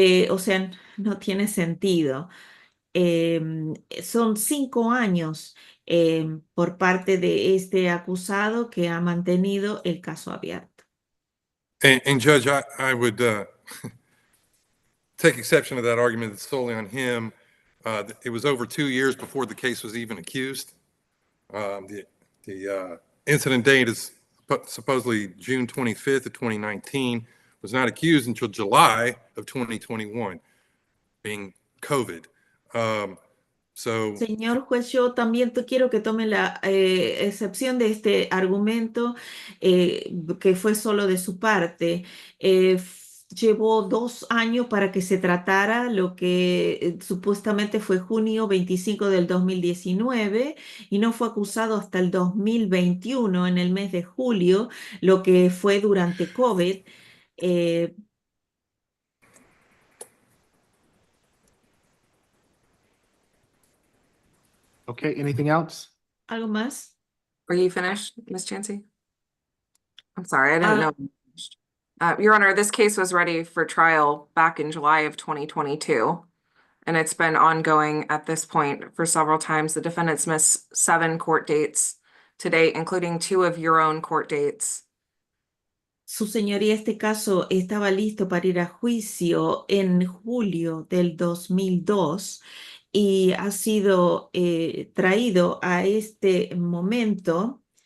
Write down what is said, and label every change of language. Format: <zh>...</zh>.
<es>O sea, no tiene sentido. Son 5 años por parte de este acusado que ha mantenido el caso abierto.</es> <en>And Judge, I would take exception to that argument that's solely on him. It was over 2 years before the case was even accused. The incident date is supposedly June 25th of 2019, was not accused until July of 2021, being COVID.</en> <es>Señor juez, yo también quiero que tome la excepción de este argumento que fue solo de su parte. Llevó 2 años para que se tratara lo que supuestamente fue junio 25 del 2019 y no fue acusado hasta el 2021 en el mes de julio, lo que fue durante COVID.</es> <en>Okay, anything else?</en> <es>¿Algo más?</es> <en>Are you finished, Ms. Chansey? I'm sorry, I didn't know. Your Honor, this case was ready for trial back in July of 2022, and it's been ongoing at this point for several times. The defendants missed 7 court dates to date, including 2 of your own court dates.</en> <es>Su señoría, este caso estaba listo para ir a juicio en julio del 2002 y ha sido traído a este momento.</es>